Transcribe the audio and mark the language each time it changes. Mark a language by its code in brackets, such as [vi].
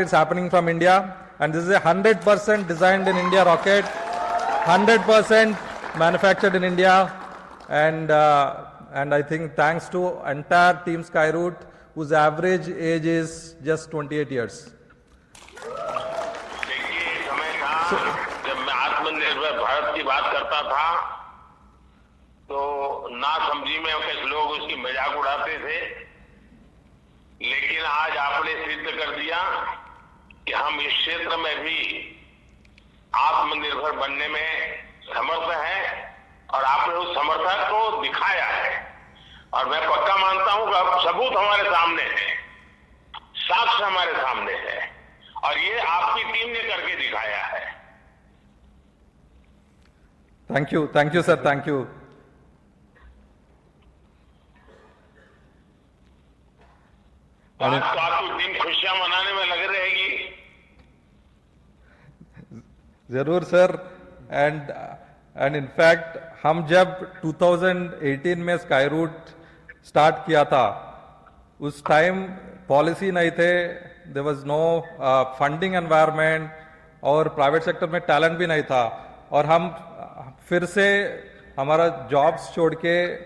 [en] It's happening from India, and this is a 100% designed in India rocket, 100% manufactured in India, and I think thanks to entire team Skyroot, whose average age is just 28 years. [hi] देखिए समय था जब मैं आत्मनिर्भर भारत की बात करता था तो ना समझी में कुछ लोग उसकी मजाक उड़ाते थे, लेकिन आज आपने सिद्ध कर दिया कि हम इस क्षेत्र में भी आत्मनिर्भर बनने में समर्थ हैं और आपने उस समर्थन को दिखाया है और मैं पक्का मानता हूं कि अब सबूत हमारे सामने है, साक्ष्य हमारे सामने है और ये आपकी टीम ने करके दिखाया है। [en] Thank you, sir. Thank you. [hi] आज तो आपकी टीम खुशियां मनाने में लग रहेगी। जरूर सर, [en] and in fact [hi] हम जब 2018 में स्काईरूट स्टार्ट किया था उस टाइम पॉलिसी नहीं थे, [en] there was no funding environment [hi] और प्राइवेट सेक्टर में टैलेंट भी नहीं था और हम फिर से हमारा जॉब्स छोड़ के